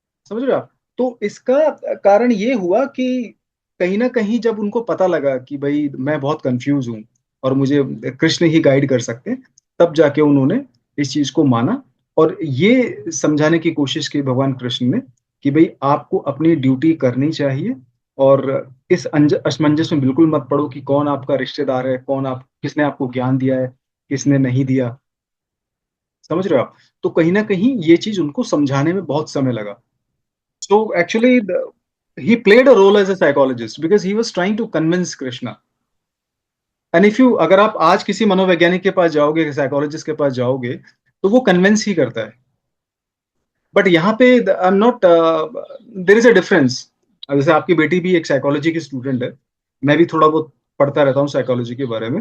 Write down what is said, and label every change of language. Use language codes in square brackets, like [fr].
[hi] समझ रहे हो आप? तो इसका कारण ये हुआ कि कहीं ना कहीं जब उनको पता लगा कि भाई मैं बहुत कंफ्यूज हूँ और मुझे कृष्ण ही गाइड कर सकते हैं, तब जाके उन्होंने इस चीज को माना और ये समझाने की कोशिश की भगवान कृष्ण ने कि भाई आपको अपनी ड्यूटी करनी चाहिए। और इस असमंजस में बिल्कुल मत पड़ो कि कौन आपका रिश्तेदार है, कौन आप किसने आपको ज्ञान दिया है, किसने नहीं दिया। समझ रहे हो आप? तो कहीं ना कहीं ये चीज उनको समझाने में बहुत समय लगा। [en] So actually, he played a role as a psychologist because he was trying to convince Krishna. And if you, [hi] अगर आप आज किसी मनोवैज्ञानिक के पास जाओगे, साइकोलॉजिस्ट के पास जाओगे, तो वो कन्विंस ही करता है। [en] But यहाँ पे I am not, there is a difference. [hi] जैसे आपकी बेटी भी एक साइकोलॉजी की स्टूडेंट है, मैं भी थोड़ा बहुत पढ़ता रहता हूँ साइकोलॉजी के बारे में।